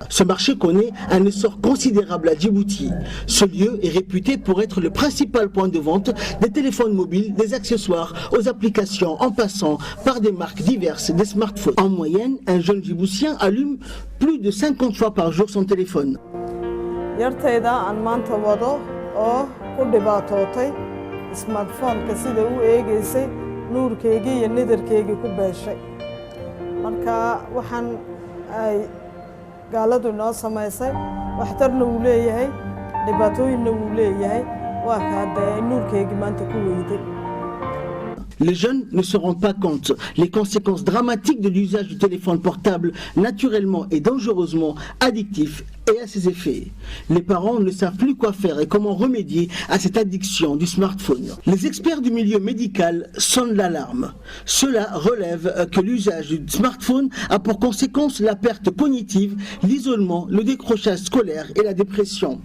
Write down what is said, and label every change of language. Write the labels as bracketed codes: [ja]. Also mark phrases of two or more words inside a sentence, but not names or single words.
[fr] Ce marché connaît un essor considérable à Djibouti. Ce lieu est réputé pour être le principal point de vente des téléphones mobiles, des accessoires, aux applications, en passant par des marques diverses des smartphones. En moyenne, un jeune Djiboutien allume plus de 50 fois par jour son téléphone. [so] gaaladu noo samaysay waxtarna uu leeyahay dhibaatooyinna uu leeyahay waa ka hadda nuurkeygii maanta ku weyday. [fr] Les jeunes ne se rendent pas compte les conséquences dramatiques de l'usage du téléphone portable naturellement et dangereusement addictif et à ses effets. Les parents ne savent plus quoi faire et comment remédier à cette addiction du smartphone. Les experts du milieu médical sonnent l'alarme. Cela relève que l'usage du smartphone a pour conséquence la perte cognitive, l'isolement, le décrochage scolaire et la dépression.